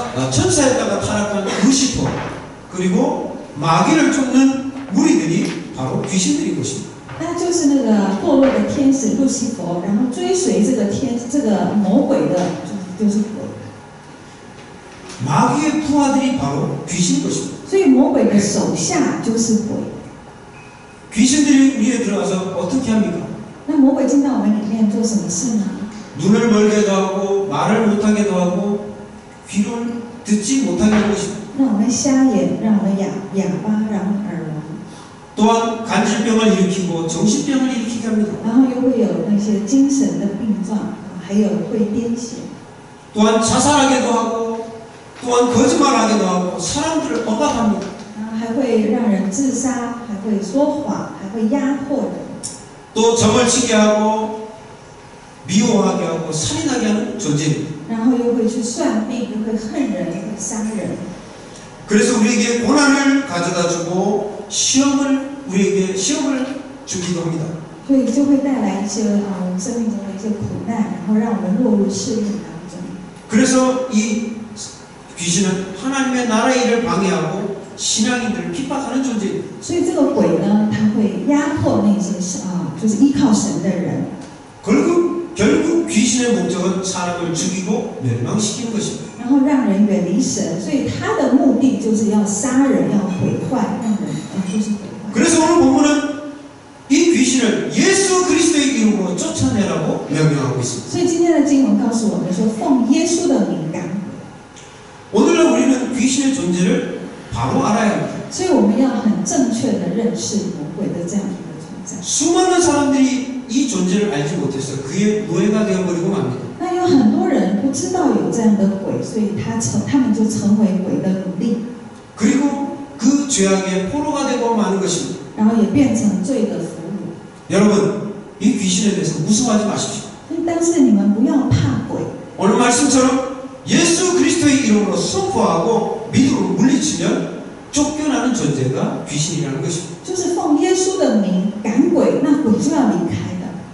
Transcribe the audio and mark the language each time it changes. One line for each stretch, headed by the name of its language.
Korean: 천사에다가 타락한 루시퍼 그리고 마귀를 쫓는 무리들이 바로 귀신들인 것입니다.
Chinese: 那就是那个堕落的天使路西佛，然后追随这个魔鬼的，就是鬼。
Korean: 마귀의 부하들이 바로 귀신인 것입니다.
Chinese: 所以魔鬼的手下就是鬼。
Korean: 귀신들이 우리에 들어가서 어떻게 합니까?
Chinese: 那魔鬼进到我们里面做什么事呢？
Korean: 눈을 멀게도 하고 말을 못하게도 하고 귀를 듣지 못하게 하는 것입니다.
Chinese: 让我们瞎眼，让我们哑巴，让我们耳聋。
Korean: 또한 간질병을 일으키고 정신병을 일으키게 합니다.
Chinese: 然后又会有那些精神的病状，还有会癫痫。
Korean: 또한 자살하게도 하고 또한 거짓말하게도 하고 사람들을 억압합니다.
Chinese: 然后还会让人自杀，还会说谎，还会压迫人。
Korean: 또 점을 치게 하고 미워하게 하고 살인하게 하는 존재입니다.
Chinese: 然后又会去算命，又会恨人，又会杀人。
Korean: 그래서 우리에게 고난을 가져다주고 우리에게 시험을 주기도 합니다.
Chinese: 所以就会带来一些我们生命中的一些苦难，然后让我们落入试炼当中。
Korean: 그래서 이 귀신은 하나님의 나라의 일을 방해하고 신앙인들을 핍박하는 존재입니다.
Chinese: 所以这个鬼呢，他会压迫那些就是依靠神的人。
Korean: 결국 귀신의 목적은 사람을 죽이고 멸망시키는 것입니다.
Chinese: 然后让人远离神，所以他的目的就是要杀人，要毁坏，让人就是毁坏。
Korean: 그래서 오늘 본문은 이 귀신을 예수 그리스도의 이름으로 쫓아내라고 명령하고 있습니다.
Chinese: 所以今天的经文告诉我们说，奉耶稣的名赶鬼。
Korean: 오늘날 우리는 귀신의 존재를 바로 알아야 합니다.
Chinese: 所以我们要很正确的认识魔鬼的这样一个存在。展。
Korean: 수많은 사람들이 이 존재를 알지 못해서 그의 노예가 되어버리고 맙니다.
Chinese: 那有很多人不知道有这样的鬼，所以他们就成为鬼的奴隶，
Korean: 그리고 그 죄악의 포로가 되고 마는 것입니다.
Chinese: 然后也变成罪的俘虏。
Korean: 여러분, 이 귀신에 대해서 무서워하지 마십시오.
Chinese: 但是你们不要怕鬼。
Korean: 오늘 말씀처럼 예수 그리스도의 이름으로 선포하고 믿음으로 물리치면 쫓겨나는 존재가 귀신이라는 것입니다.
Chinese: 就是奉耶稣的名赶鬼，那鬼就要离开的。